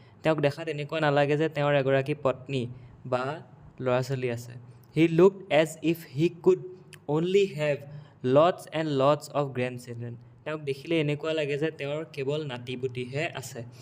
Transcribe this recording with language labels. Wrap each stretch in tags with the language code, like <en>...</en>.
<as>তেওঁক দেখাত এনেকুৱা নালাগে যে তেওঁৰ এগৰাকী পত্নী বা ল'ৰা-ছোৱালী আছে।</as> <en>He looked as if he could only have lots and lots of grandchildren.</en> <as>তেওঁক দেখিলে এনেকুৱা লাগে যে তেওঁৰ কেৱল নাতি-পুতিহে আছে।</as>